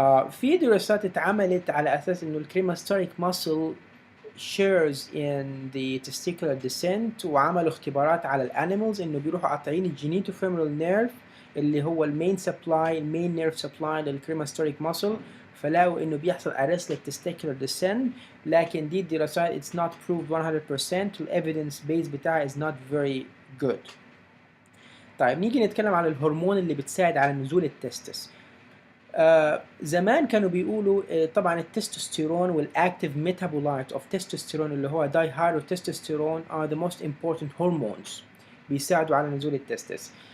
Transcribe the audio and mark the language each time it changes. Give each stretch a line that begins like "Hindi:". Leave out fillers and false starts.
Arabic: في دراسات اتعملت على أساس إنه الكريماستوريك muscle shares in the testicular descent، وعملوا اختبارات على الانيمالز إنه بيروحوا قاطعين الجينيتوفيمورال نيرف اللي هو المين نيرف سبلاي للكريماستوريك muscle، فلاقوا إنه بيحصل arrest للتستيكولار descent. لكن دي الدراسات
English: it's not proved 100%، والevidence base
Arabic: بتاعها
English: is not very good.
Arabic: طيب نيجي نتكلم على الهرمون اللي بتساعد على نزول التستس. زمان كانوا بيقولوا طبعا التستوستيرون والاكتيف ميتابولايت اوف تستوستيرون اللي هو دايهايدروتستوستيرون
English: are the most important hormones
Arabic: بيساعدوا على نزول التستس.